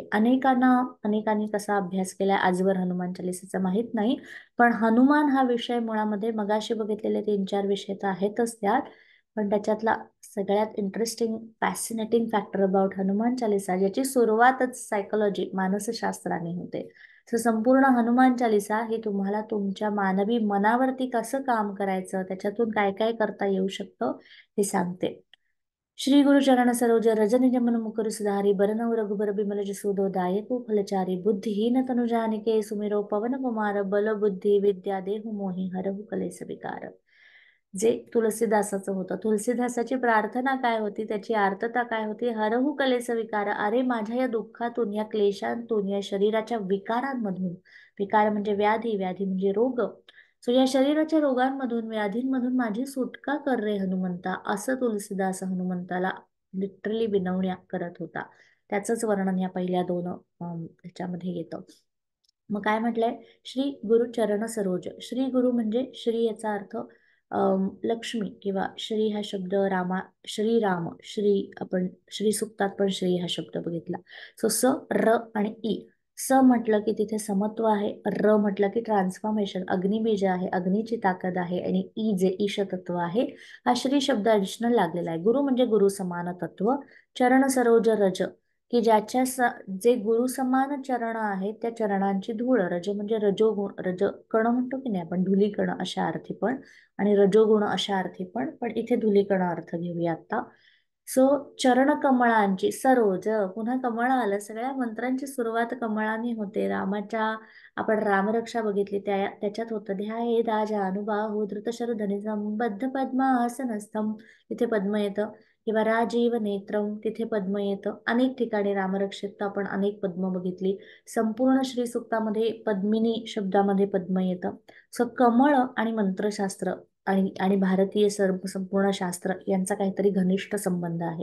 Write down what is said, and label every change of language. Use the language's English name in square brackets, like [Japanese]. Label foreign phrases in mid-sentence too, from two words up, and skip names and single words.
[Marathi] अनेकांनी कसा अभ्यास केलाय आजवर हनुमान चालिसेचा माहित नाही, पण हनुमान हा विषय मुळामध्ये मगाशी बघितलेले 3-4 विषय तर आहेतच त्यात, पण त्याच्यातला सगळ्यात [English] interesting, fascinating factor about [Marathi] हनुमान चालिसा, ज्याची सुरुवातच सायकोलॉजी, मानसशास्त्राने होते. सो संपूर्ण हनुमान चालिसा ही तुम्हाला तुमच्या मानवी मनावरती कसं काम करायचं, त्याच्यातून काय काय करता येऊ शकतं हे सांगते. [Awadhi] श्री गुरु चरण सरोज रज निज मन मुकुर सुधारी, बरनउ रघुबर बिमल जसु दायको फलचारी, बुद्धिहीन तनु जानिके सुमिरो पवन कुमार, बल बुद्धी विद्या देहु मोहि हरहु कलेस विकार. [Marathi] जे तुलसीदासाचं होतं, तुलसीदासाची प्रार्थना काय होती, त्याची आर्तता काय होती, [Awadhi] हरहु कलेस विकार, [Marathi] अरे माझ्या या दुःखातून, या क्लेशांतून, या शरीराच्या विकारांमधून, विकार म्हणजे व्याधी, व्याधी म्हणजे रोग, सो या शरीराच्या रोगांमधून, व्याधींमधून माझी सुटका कर रे हनुमंता, असं तुलसीदास हनुमंताला लिटरली विनवण्या करत होता. त्याचंच वर्णन या पहिल्या 2 ह्याच्यामध्ये येतं. मग काय म्हटलंय, [Awadhi] श्री गुरु चरण सरोज. [Marathi] श्री गुरु म्हणजे श्री, याचा अर्थ लक्ष्मी, किंवा श्री हा शब्द श्रीराम, श्री, आपण श्री सुक्तात पण श्री हा शब्द बघितला. सो स, र आणि ई. स म्हटलं की तिथे समत्व आहे, र म्हटलं की ट्रान्सफॉर्मेशन, अग्निबीज आहे, अग्नीची ताकद आहे, आणि ई जे ईश तत्व आहे, हा श्री शब्द ऍडिशनल लागलेला आहे. गुरु म्हणजे गुरु समान तत्व. [Awadhi] चरण सरोज रज, [Marathi] की जे गुरु समान चरण आहेत, त्या चरणांची धूळ, रज म्हणजे रजोगुण, रज कण म्हणतो की नाही आपण, धुलीकण अशा अर्थी पण, आणि रजोगुण अशा अर्थी पण, इथे धुलीकण अर्थ घेऊया आता. सो चरण कमळांची, सरोज, पुन्हा कमळ आलं, सगळ्या मंत्रांची सुरुवात कमळाने होते. रामाच्या, आपण रामरक्षा बघितली, त्याच्यात होतं, [Sanskrit] ध्याये दाजा अनुबाहू धृतशरधनिजम बद्ध पद्मासनस्थम, [Marathi] तिथे पद्म येतं. किंवा [Sanskrit] राजीव नेत्रम, [Marathi] तिथे पद्म येतं. अनेक ठिकाणी रामरक्षेत आपण अनेक पद्म बघितली. संपूर्ण श्री सुक्तामध्ये पद्मिनी शब्दामध्ये पद्म येतं. सो कमळ आणि मंत्रशास्त्र आणि आणि भारतीय संपूर्ण शास्त्र यांचा काहीतरी घनिष्ठ संबंध आहे.